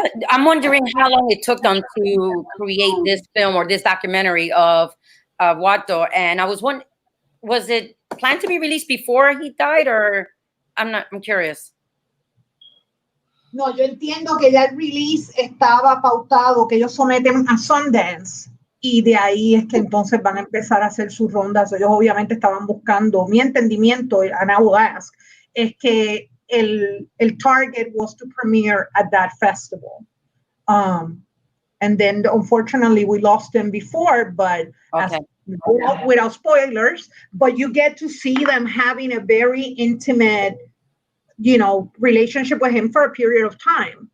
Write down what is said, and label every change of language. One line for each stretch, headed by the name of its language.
English: I'm wondering how long it took them to create this film or this documentary of Walter. And I was wondering, was it planned to be released before he died, or I'm curious.
Spanish: No, yo entiendo que ya el release estaba pautado, que ellos someten a Sundance, y de ahí es que entonces van a empezar a hacer sus rondas. Ellos obviamente estaban buscando, mi entendimiento,
English: and I will ask,
Spanish: es que
English: el target was to premiere at that festival. And then unfortunately we lost them before, but Okay. without spoilers, but you get to see them having a very intimate, relationship with him for a period of time.